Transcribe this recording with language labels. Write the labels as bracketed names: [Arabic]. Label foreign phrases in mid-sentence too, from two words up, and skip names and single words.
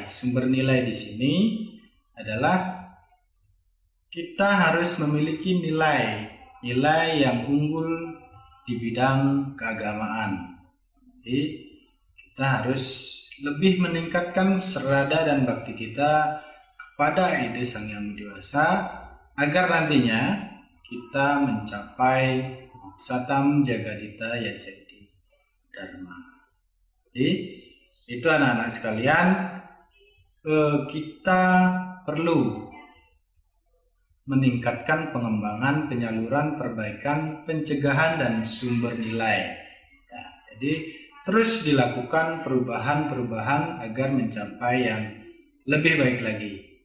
[Indonesian] Sumber nilai di sini adalah kita harus memiliki nilai yang unggul di bidang keagamaan. Jadi kita harus lebih meningkatkan serada dan bakti kita kepada Ida Sang Hyang Widi Wasa agar nantinya kita mencapai [Sanskrit] सतम् जगदित यचेति धर्म. [Indonesian] Jadi itu anak-anak sekalian, kita perlu meningkatkan pengembangan, penyaluran, perbaikan, pencegahan, dan sumber nilai. Ya, jadi terus dilakukan perubahan-perubahan agar mencapai yang lebih baik lagi.